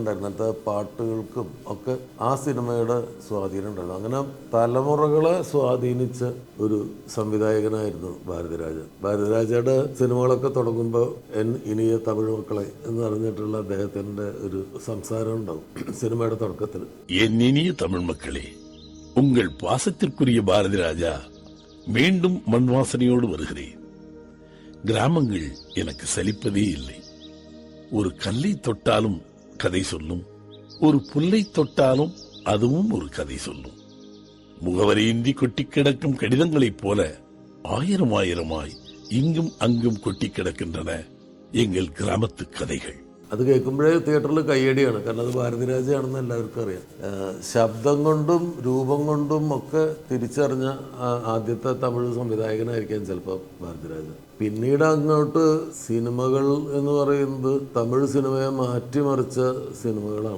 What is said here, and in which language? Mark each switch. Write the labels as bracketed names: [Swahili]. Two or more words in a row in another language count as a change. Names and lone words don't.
[Malayalam] അതിനകത്തെ പാട്ടുകൾക്കും ഒക്കെ ആ സിനിമയുടെ സ്വാധീനം ഉണ്ടായിരുന്നു. അങ്ങനെ തലമുറകളെ സ്വാധീനിച്ച ഒരു സംവിധായകനായിരുന്നു ഭാരതിരാജ. ഭാരതിരാജയുടെ സിനിമകളൊക്കെ തുടങ്ങുമ്പോൾ [Tamil] இனிய தமிழ் மக்களே [Malayalam] എന്ന് പറഞ്ഞിട്ടുള്ള അദ്ദേഹത്തിൻ്റെ ഒരു സംസാരം ഉണ്ടാവും സിനിമയുടെ തുടക്കത്തിൽ. [Tamil] இனிய தமிழ் மக்களே, உங்கள் பாசத்திற்குரிய பாரதிராஜா மீண்டும் மண் வாசனையோடு வருகிறேன். கிராமங்கள் எனக்கு சலிப்பதே இல்லை. ஒரு கல்லை தொட்டாலும் கதை சொல்லும், ஒரு புல்லை தொட்டாலும் அதுவும் ஒரு கதை சொல்லும். முகவரியின்றி கொட்டி கிடக்கும் கடிதங்களைப் போல ஆயிரமாய் இங்கும் அங்கும் கொட்டி கிடக்கின்றன எங்கள் கிராமத்து கதைகள். [Malayalam] അത് കേൾക്കുമ്പോഴേ തിയേറ്ററിൽ കയ്യടിയാണ്. കാരണം അത് ഭാരതിരാജയാണെന്ന് എല്ലാവർക്കും അറിയാം. ശബ്ദം കൊണ്ടും രൂപം കൊണ്ടും ഒക്കെ തിരിച്ചറിഞ്ഞ ആദ്യത്തെ തമിഴ് സംവിധായകനായിരിക്കാം ചിലപ്പോൾ ഭാരതിരാജ. പിന്നീട് അങ്ങോട്ട് സിനിമകൾ എന്ന് പറയുന്നത് തമിഴ് സിനിമയെ മാറ്റിമറിച്ച സിനിമകളാണ്.